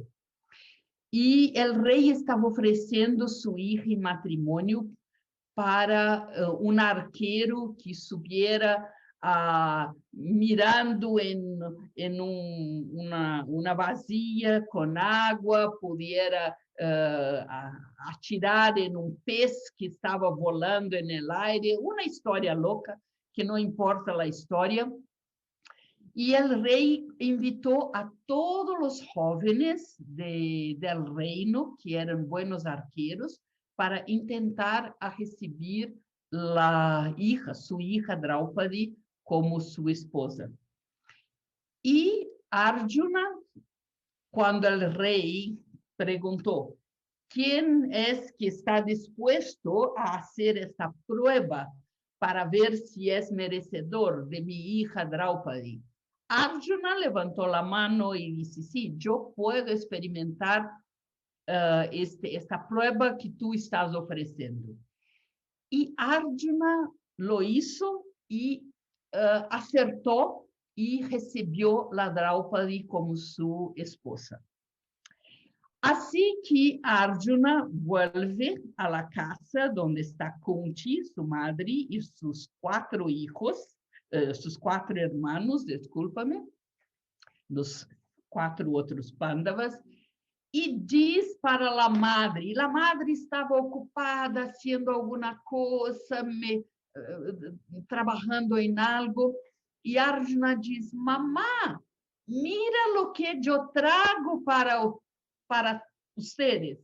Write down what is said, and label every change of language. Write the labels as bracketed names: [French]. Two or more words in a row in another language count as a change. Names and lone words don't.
[Spanish] Y el rey estaba ofreciendo su hija en matrimonio para un arquero que subiera mirando en una vazia con agua, pudiera [Portuguese] atirar em um [Spanish] pez que estava volando no aire, [Portuguese] uma história louca, que não importa a história. E o rei invitou a todos os jovens [Spanish] del reino, [Portuguese] que eram buenos arqueiros, para tentar receber sua hija Draupadi, como sua esposa. E Arjuna, quando o rei perguntou quem é que está disposto a fazer esta prueba para ver se é merecedor de minha hija Draupadi, Arjuna levantou a mão e disse: "Sí, eu posso experimentar esta prueba que tu estás oferecendo." E Arjuna [Spanish] lo hizo [Portuguese] e acertou e recebeu a Draupadi como sua esposa. [Spanish] Assim que Arjuna vuelve a la casa donde está Kunti, su madre, y sus 4 hijos, sus 4 hermanos, discúlpame, los 4 outros Pandavas, [Portuguese] e diz para a madre, e a madre estava ocupada haciendo alguma coisa, trabalhando em algo, e Arjuna diz: [Spanish] "Mamá, mira [Portuguese] o que eu trago para ustedes."